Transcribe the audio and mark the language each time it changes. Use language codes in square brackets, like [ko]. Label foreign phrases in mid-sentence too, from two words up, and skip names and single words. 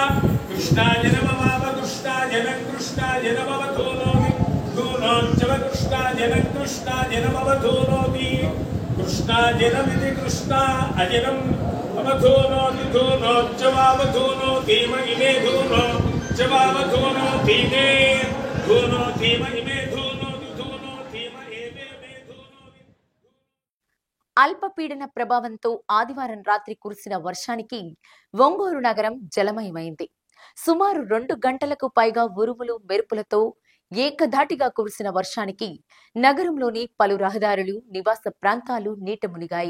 [sa] कृष्णाजनमवधूनोति धूनोच्चव कृष्णाजनमवधूनोति कृष्णाजनमिति कृष्णा अजनम् अवधूनोति धूनोच्चवावधूनोति महिमे धूनोच्चवावधूनोति मे धूनोति महिमे धूनोति धूनोति महिमे मे धूनोति. [te] అల్పపీడన ప్రభావంతో ఆదివారం రాత్రి కురిసిన వర్షానికి ఒంగోలు నగరం జలమయమైంది. సుమారు 2 గంటలకు పైగా ఉరుములు మెరుపులతో ఏకధాటిగా కురిసిన వర్షానికి నగరంలోని పలు రహదారులు, నివాస ప్రాంతాలు నీట మునిగాయి.